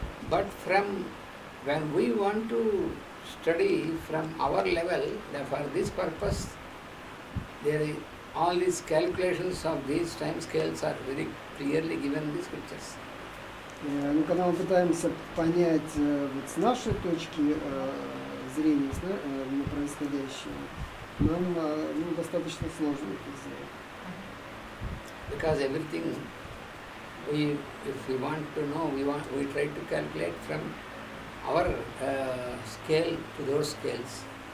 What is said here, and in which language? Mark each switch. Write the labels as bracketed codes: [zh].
[en] But when we want to study from our level, for this purpose, all these calculations of these time scales are very clearly given in the scriptures. [ru] Но когда мы пытаемся понять вот с нашей точки зрения на происходящее, нам достаточно сложно это сделать. [en] Because everything, if we want to know, we try to calculate from our scale to those scales.